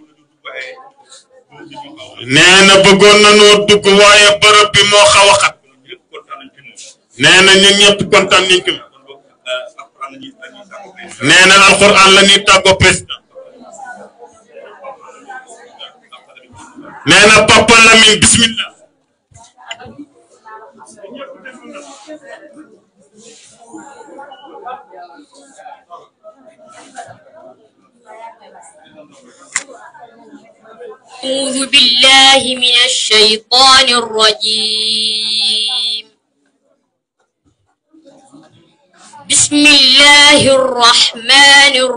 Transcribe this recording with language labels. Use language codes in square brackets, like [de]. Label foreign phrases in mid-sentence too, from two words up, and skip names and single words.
[wo] nee na bëggoon nañoo dugg waaye bërëb bi moo xaw a xat nee na ñun ñëpp kontaan nañ ko nee na alquran la ñuy tàggoo président nee na Papa Lamine bismillah [ar] أعوذ بالله من الشيطان الرجيم بسم الله الرحمن